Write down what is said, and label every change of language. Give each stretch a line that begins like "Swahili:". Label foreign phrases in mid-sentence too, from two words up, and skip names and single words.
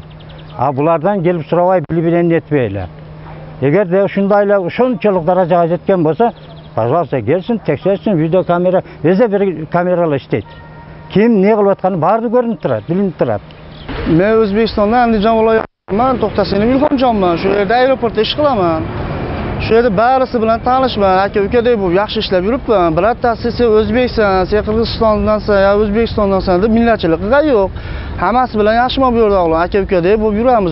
Kyrgyz: А булардан келип сурабай, билбеген этпейли. Эгерде ушундай эле ошончолук даражага жеткен болсо, пожалуйста, келсин, текшерсин, видеокамера, эзе бир камералар иштейт. Ким эмне кылып атканы баары көрүнүп турат, билинип турат.
Uzbek: Мен Өзбекстанда Андижан viloyatiman, To'xtasini Ilhomjonman. Shu yerda aeroportda ish qilaman. Shu yerda barisi bilan tanishman, aka-ukadek bo'lib yaxshi ishlab yuribman. Birontasi sen O'zbeksan, sen Qirg'izistondansan, yo O'zbekistondansan deb millatchilikqa yo'q. Hammasi bilan yaxshi bo'lib yurdik, aka-ukadek bo'lib yuramiz.